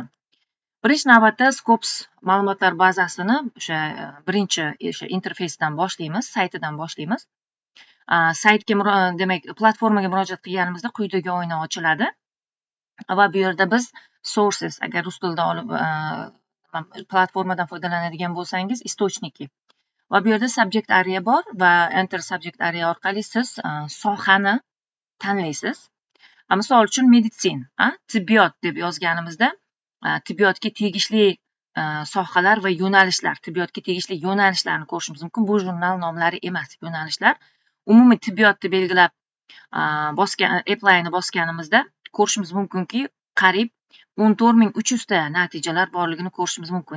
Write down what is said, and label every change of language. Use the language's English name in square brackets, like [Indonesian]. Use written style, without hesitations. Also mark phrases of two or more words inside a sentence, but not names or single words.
[Uzbek] Birinchi navbatda Scopus ma'lumotlar bazasini o'sha birinchi interfeysdan boshlaymiz, saytidan boshlaymiz. Saytga demak platformaga murojaat qilganimizda quyidagi oyna ochiladi va bu yerda biz sources, agar rus tilida olib platformadan foydalanadigan bo'lsangiz, источники va bu yerda [English] subject area [Uzbek] bor va [English] enter subject area [Uzbek] orqali siz sohani tanlaysiz. Misol uchun meditsin, tibbiyot deb yozganimizda tibbiyotga tegishli sohalar va yo'nalishlar, tibbiyotga tegishli yo'nalishlarni ko'rishimiz mumkin. Bu jurnal nomlari emas, yo'nalishlar. Umumiy tibbiyotni belgilab apply'ni bosganimizda ko'rishimiz mumkinki, qariyb 14.300 ta natijalar borligini ko'rishimiz mumkin.